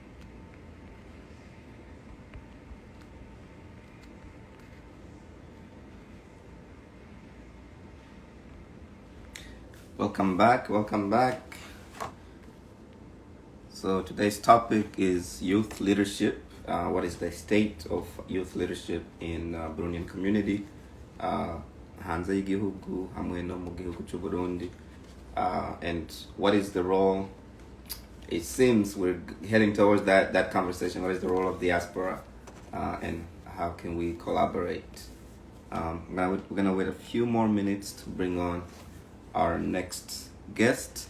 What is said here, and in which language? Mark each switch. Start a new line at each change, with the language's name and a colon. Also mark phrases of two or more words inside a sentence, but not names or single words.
English: Welcome back, welcome back. So today's topic is youth leadership. What is the state of youth leadership in Burundian community?
Rundi: Hanze y'igihugu hamwe no mu gihugu cy'u Burundi.
English: And what is the role? It seems we're heading towards that conversation. What is the role of diaspora, and how can we collaborate? We're gonna wait a few more minutes to bring on our next guest.